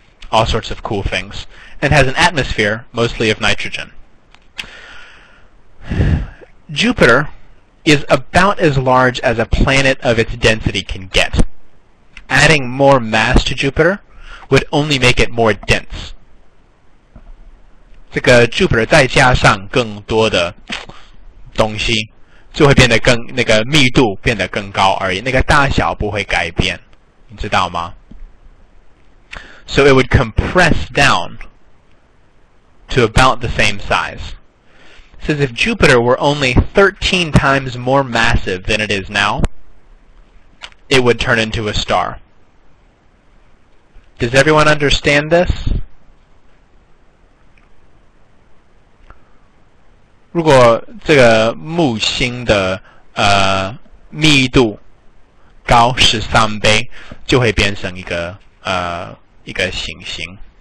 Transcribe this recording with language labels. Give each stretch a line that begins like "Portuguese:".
English: All sorts of cool things. And has an atmosphere, mostly of nitrogen. Jupiter is about as large as a planet of its density can get. Adding more mass to Jupiter would only make it more dense.
Chinese: 这个 Jupiter 再加上更多的东西，就会变得更那个密度变得更高而已，那个大小不会改变，你知道吗？
English: So it would compress down to about the same size. It says if Jupiter were only 13 times more massive than it is now, it would turn into a star. Does everyone understand this?
Chinese: 如果这个木星的密度高13倍，就会变成一个行星。